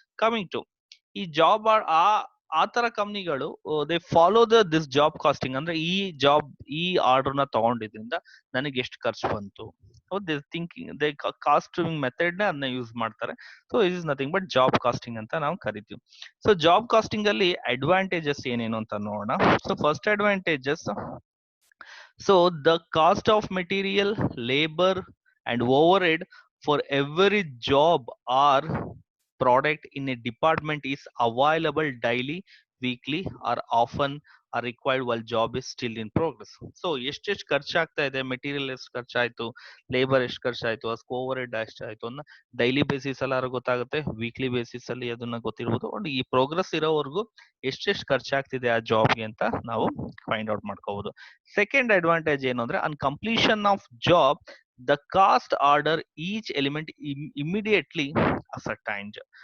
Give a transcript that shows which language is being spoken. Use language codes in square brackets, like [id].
[en] coming to ಈ job, [kn] ಆ ತರ ಕಂಪ್ನಿಗಳು [en] They follow this job costing. [kn] ಅಂದ್ರೆ ಈ ಆರ್ಡರ್ ನ ತಗೊಂಡಿದ್ರಿಂದ ನನಗೆ ಎಷ್ಟು ಖರ್ಚು ಬಂತು, ದೇ ಕಾಸ್ಟಿಂಗ್ ಮೆಥಡ್ ನ ಅದನ್ನ ಯೂಸ್ ಮಾಡ್ತಾರೆ. [en] so it is nothing but [kn] job casting ಅಂತ ನಾವು ಕರಿತೀವಿ. ಸೊ ಜಾಬ್ ಕಾಸ್ಟಿಂಗ್ ಅಲ್ಲಿ ಅಡ್ವಾಂಟೇಜಸ್ ಏನೇನು ಅಂತ ನೋಡೋಣ. [en] So first advantages, so the cost of material, labor and overhead for every job or product in a department is available daily, weekly or often are required while job is still in progress. [kn] So ಎಷ್ಟೆಷ್ಟು ಖರ್ಚಾಗ್ತಾ ಇದೆ, material ಎಷ್ಟು ಖರ್ಚಾಯ್ತು, labour ಎಷ್ಟು ಖರ್ಚಾಯ್ತು, ಅದಕ್ಕೆ over head ಎಷ್ಟಾಯ್ತು ಅನ್ನೋ daily basis ಅಲ್ಲಿ ಗೊತ್ತಾಗುತ್ತೆ, weekly basis ಅಲ್ಲಿ ಅದನ್ನ ಗೊತ್ತಿರ್ಬೋದು. ಈ ಪ್ರೋಗ್ರೆಸ್ ಇರೋವರೆಗೂ ಎಷ್ಟೆಷ್ಟು ಖರ್ಚಾಗ್ತಿದೆ ಆ ಜಾಬ್ಗೆ ಅಂತ ನಾವು ಫೈಂಡ್ ಔಟ್ ಮಾಡ್ಕೋಬಹುದು. [en] second advantage [kn] ಏನು ಅಂದ್ರೆ, [en] On completion of job the cost order each element immediately ascertained.